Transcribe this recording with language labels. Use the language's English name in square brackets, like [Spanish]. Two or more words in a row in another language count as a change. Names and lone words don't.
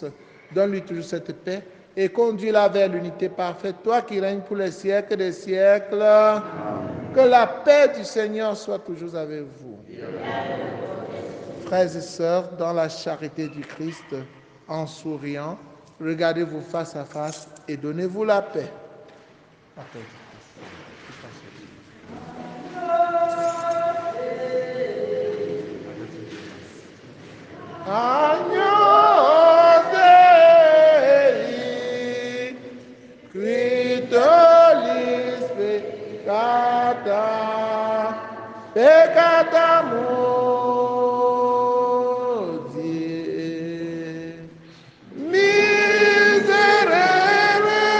[French] Donne-lui toujours cette paix et conduis-la vers l'unité parfaite, toi qui règnes pour les siècles des siècles. Que la paix du Seigneur soit toujours avec vous. Frères et sœurs, dans la charité du Christ, en souriant, regardez-vous face à face et donnez-vous la paix. [Latin] Agnus Dei, qui tollis peccata, peccata modi, miserere